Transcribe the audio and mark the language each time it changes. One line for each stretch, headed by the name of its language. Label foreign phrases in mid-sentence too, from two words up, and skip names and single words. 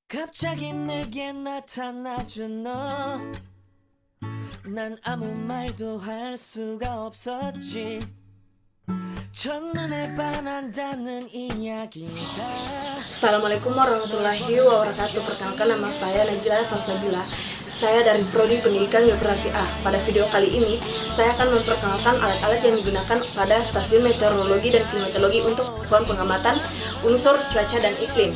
Korean: 갑자기 내게 나타나준 너 난 아무 말도 할 수가 없었지 첫눈에 반한다는 이야기가
Arabic: السلام عليكم ورحمة الله وبركاته.
Indonesian: Perkenalkan, nama saya Najla Salsabila. Saya dari Prodi Pendidikan Geografi A. Pada video kali ini, saya akan memperkenalkan alat-alat yang digunakan pada stasiun meteorologi dan klimatologi untuk pengamatan unsur cuaca dan iklim.